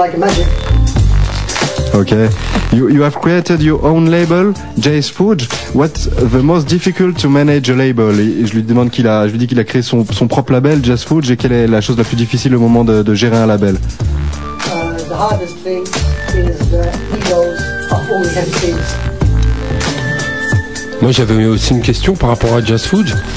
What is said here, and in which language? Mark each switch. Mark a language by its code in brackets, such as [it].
[en] I utilize MPC 500, MPC 1000, MPC 2000, and Cubase, and it's like magic. Okay, you have created your own label, Jay's Fudge. What's the most difficult to manage a label? [fr] Je lui dis qu'il a créé son propre label, Jay's Fudge, et quelle est la chose la plus difficile au moment de gérer un label? [en] The hardest thing is the egos of all the MCs. [fr] Moi, j'avais aussi une question par rapport à Jazz Foods.